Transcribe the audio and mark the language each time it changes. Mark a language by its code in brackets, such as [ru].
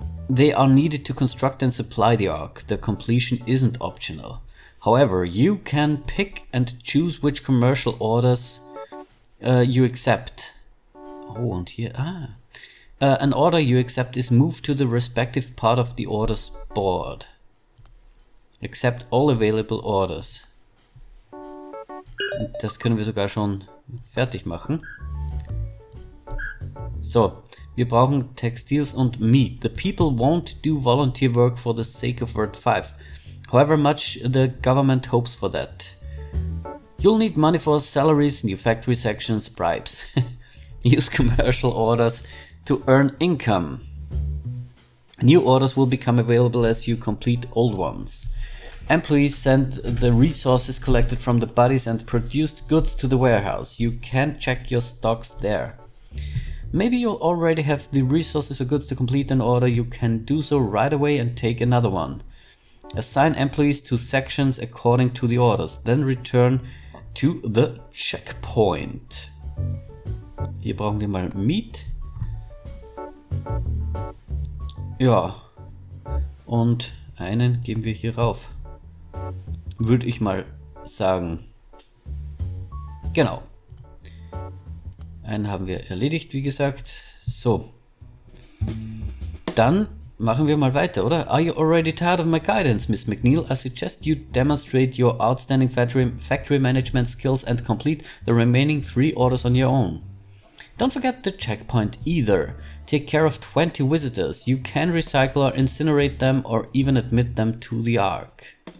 [en] They are needed to construct and supply the ARC. The completion isn't optional. However, you can pick and choose which commercial orders you accept. Oh, and here, an order you accept is moved to the respective part of the orders board. Accept all available orders. [de] Und das können wir sogar schon fertig machen. So, wir brauchen Textiles und Meat. [en] The people won't do volunteer work for the sake of Word 5. However much the government hopes for that. You'll need money for salaries, new factory sections, bribes. Use commercial orders to earn income. New orders will become available as you complete old ones. Employees send the resources collected from the bodies and produced goods to the warehouse. You can check your stocks there. Maybe you already have the resources or goods to complete an order. You can do so right away and take another one. Assign employees to sections according to the orders. Then return to the checkpoint. [de] Hier brauchen wir mal Meat. Ja. Und einen geben wir hier rauf. Würde ich mal sagen. Genau. Einen haben wir erledigt, wie gesagt. So. Dann machen wir mal weiter, oder? [en] Are you already tired of my guidance, Miss McNeil? I suggest you demonstrate your outstanding factory management skills and complete the remaining 3 orders on your own. Don't forget the checkpoint either. Take care of 20 visitors. You can recycle or incinerate them or even admit them to the ARC.